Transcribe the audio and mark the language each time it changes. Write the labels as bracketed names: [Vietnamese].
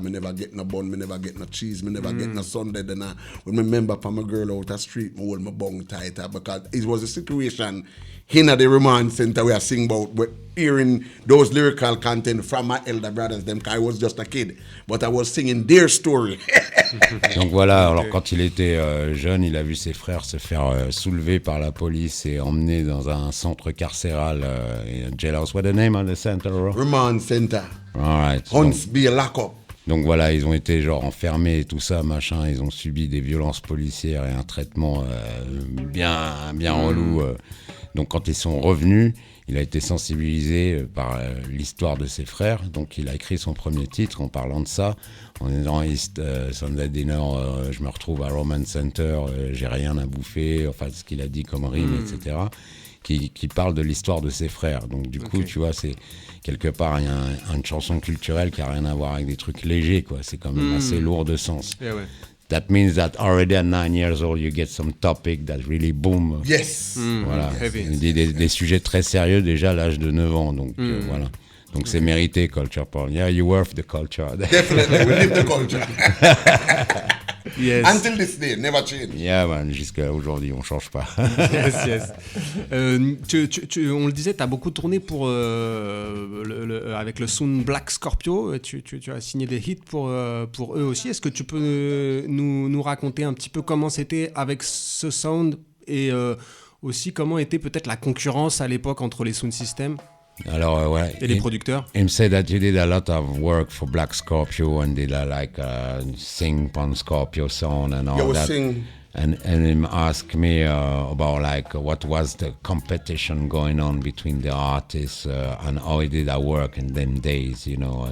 [English] Me never get no bun, me never get no cheese, me never get no Sunday. Then when me remember from a girl out the street, me hold my bung tighter because it was a situation in the remand center where I sing about hearing those lyrical content from my elder brothers, them, I was just a kid, but I was singing their story. [French] Donc voilà, alors quand il était jeune, il a vu ses frères se faire soulever par la police et emmener dans un centre carcéral, jailhouse. [English] What the name of the center? Remand Center. All right. Huntsville Lockup. [French] Donc voilà, ils ont été genre enfermés et tout ça, machin. Ils ont subi des violences policières et un traitement bien relou. Donc quand ils sont revenus, il a été sensibilisé par l'histoire de ses frères. Donc il a écrit son premier titre en parlant de ça. On est dans East Sunday Dinner, je me retrouve à Roman Center, j'ai rien à bouffer, enfin ce qu'il a dit comme rime, etc. Qui parle de l'histoire de ses frères. Donc du coup, tu vois, c'est quelque part une chanson culturelle qui a rien à voir avec des trucs légers, quoi. C'est quand même assez lourd de sens. [English] Yeah, ouais. That means that already at 9 years old, you get some topic that really boom. Yes. [French] Voilà. [English] Heavy. [French] Des sujets très sérieux déjà à l'âge de 9 ans. Donc voilà. Donc c'est mérité, Culture Paul. [English] Yeah, you worth the culture. Definitely, we live the culture. Yes. Until this day, never change. Yeah, man, [French] jusqu'à aujourd'hui, on change pas. [English] Yes. [French] On le disait, tu as beaucoup tourné pour, avec le sound Black Scorpio. Tu as signé des hits pour eux aussi. Est-ce que tu peux nous raconter un petit peu comment c'était avec ce sound et aussi comment était peut-être la concurrence à l'époque entre les sound systems Ouais. et les producteurs? [English] Him said that you did a lot of work for Black Scorpio and did sing on Scorpio song and all that. Sing. And him asked me about what was the competition going on between the artists and how he did that work in them days, you know.